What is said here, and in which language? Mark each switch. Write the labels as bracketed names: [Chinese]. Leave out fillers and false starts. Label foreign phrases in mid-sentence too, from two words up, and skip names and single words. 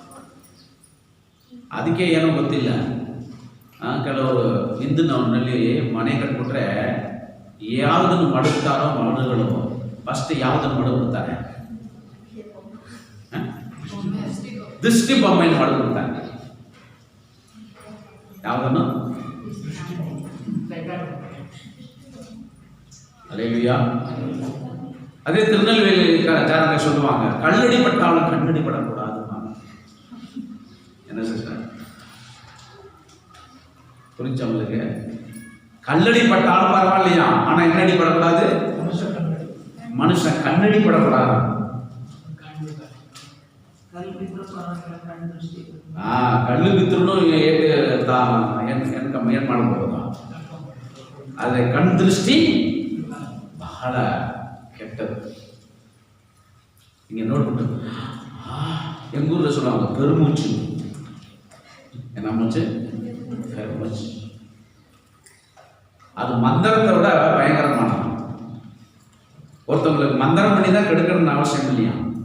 [Kannada] ಅದಕ್ಕೆ ಏನೋ ಗೊತ್ತಿಲ್ಲ, ಕೆಲವರು ಹಿಂದಿನವ್ರಲ್ಲಿ ಮನೆ ಕಟ್ಬಿಟ್ರೆ ಯಾವುದನ್ನು ಮಡಗ್ತಾರೋ ಮರಳುಗಳು ಫಸ್ಟ್ ಯಾವುದನ್ನು ಮಡಗ್ಬಿಡ್ತಾರೆ? ದೃಷ್ಟಿ ಬೊಮ್ಮೆಯನ್ನು ಮಡಗ್ಬಿಡ್ತಾರೆ. ಯಾವುದನ್ನು? [Tamil] அல்லேலூயா. அதே திருநெல்வேலி ஜானக சொல்லுவாங்க, கல்லடி பட்டாலும் கண்ணடி படக்கூடாது. என்ன சிஸ்டர் புரிஞ்சவங்களுக்கு? கல்லடி பட்டாலும் பரவாயில்லையா, ஆனா என்னடி படக்கூடாது? மனுஷன் கண்ணடி படக்கூடாது. [Kannada] ಕಲ್ಲು ಬಿದ್ರು ಏನ್ ಮಾಡಬಹುದು? ಆದ್ರೆ ಕಣ್ ದೃಷ್ಟಿ ಬಹಳ ಕೆಟ್ಟದು. [Tamil] இங்க ನೋಡ್ಬಿಟ್ಟು எங்க ஊர்ல சொல்லுவாங்க பெருமூச்சு. என்ன மூச்சு? பெருமூச்சு. அது மந்திரத்தை விட பயங்கரமானது. ஒருத்தவங்களுக்கு மந்திரம் பண்ணி தான் கெடுக்கணும்னு அவசியம் இல்லையா?